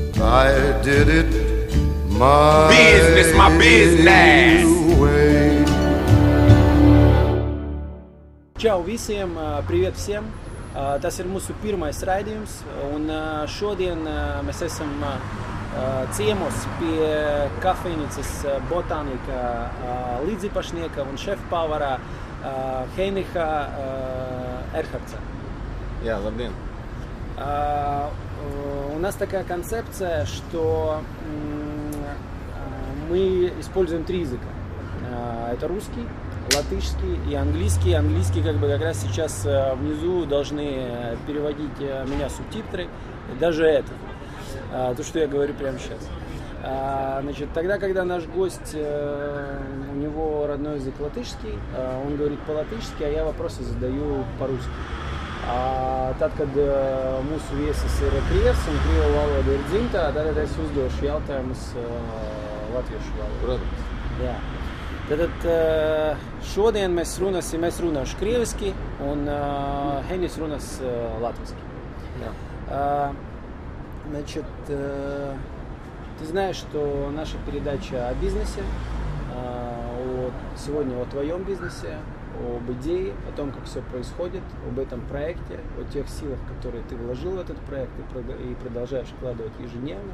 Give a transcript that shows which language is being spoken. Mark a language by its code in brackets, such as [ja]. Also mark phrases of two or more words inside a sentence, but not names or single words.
[en] I did it my business. way. [lv] Čau visiem, privet visiem! Tas ir mūsu pirmais raidījums, un šodien mēs esam ciemos pie kafejnīcas Botānika līdzipašnieka un šefpavara Heinricha Erhardsa. Jā, labdien! [ru] У нас такая концепция, что мы используем три языка. Это русский, латышский и английский. Английский как раз сейчас внизу должны переводить меня субтитры, даже это, то, что я говорю прямо сейчас. Значит, тогда, когда наш гость, у него родной язык латышский, он говорит по-латышски, а я вопросы задаю по-русски. [lv] Tad, kad mūsu viesis ir krievs un krievu valoda ir dzimtā, tad es uzdošu jautājumus latviešu valodā. Protams. Jā. Tad šodien mēs runāšu krieviski un Heinis runās латвийски. Jā. [ru] Значит, ты знаешь, что наша передача о бизнесе, сегодня о твоем бизнесе, об идее, о том, как все происходит, об этом проекте, о тех силах, которые ты вложил в этот проект и продолжаешь вкладывать ежедневно.